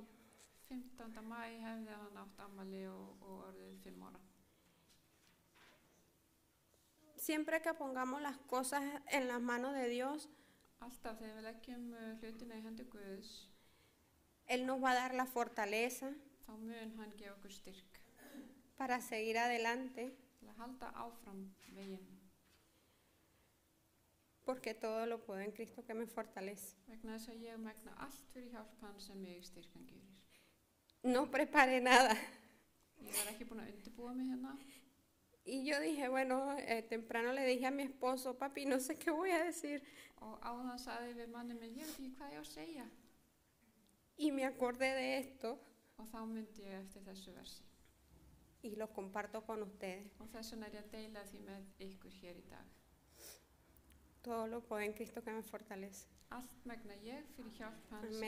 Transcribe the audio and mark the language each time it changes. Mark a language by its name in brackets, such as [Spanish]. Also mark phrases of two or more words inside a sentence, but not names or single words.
[Icelandic] 15. Maí hefði hann átt afmæli og orðið 5 ára. [Spanish] Siempre que pongamos las cosas en las manos de Dios, [Icelandic] Alltaf þegar við leggjum hlutina í hendi Guðs, [Spanish] Él nos va a dar la fortaleza [Icelandic] þá mun hann gefa okkur styrk [Spanish] para seguir adelante, [Icelandic] til að halda áfram veginn. [Spanish] porque todo lo puedo en Cristo que me fortalece. [Icelandic] Vegna þess að ég megna allt fyrir hjálp hans sem mig styrkan gerir. [Spanish] No preparé nada. [Icelandic] Ég var ekki búin að undirbúa mig hérna. [Spanish] Y yo dije, bueno, temprano le dije a mi esposo, papi, no sé qué voy a decir. [Icelandic] Og áðan sagði við manni minn, ég veit ekki hvað ég á að segja. [Spanish] Y me acordé de esto [Icelandic] Og þá myndi ég eftir þessu versi. [Spanish] y lo comparto con ustedes. [Icelandic] Og þess vegna ég að deila því með ykkur hér í dag. [Spanish] Todo lo puedo en Cristo que me fortalece. [Icelandic] Allt megna ég fyrir hjálp hans Amen.